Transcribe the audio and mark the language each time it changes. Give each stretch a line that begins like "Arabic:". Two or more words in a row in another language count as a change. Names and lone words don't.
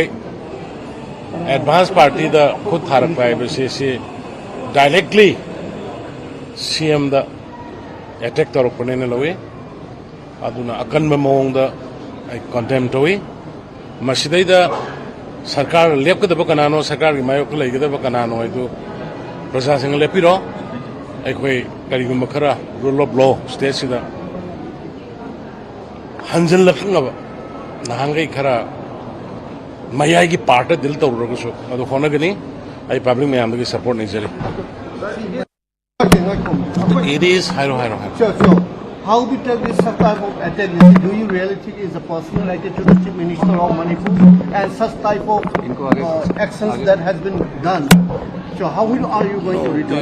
English: advance party
Manipuri: da khud tharak pai bese directly CM da attack torok panena lawe aduna akan mamong da
English: I condemn
Manipuri: towi masidai da sarkar lepkadaba kanano sarkar gi mayok leigdaba kanano idu prasasang lepiro ai khoi karigum khara
English: rule of law state
Manipuri: sida hanjal lakhngaba nahangai khara mayai gi part dil tawraga so adu honagani ai public mayam gi support nei jari
English: it is
Manipuri: hiro
English: Sure. How do you take this type of attack? Do you really think is a personal attack to the Chief Minister of Manipur and such type of actions that has been done? So how are you going to return?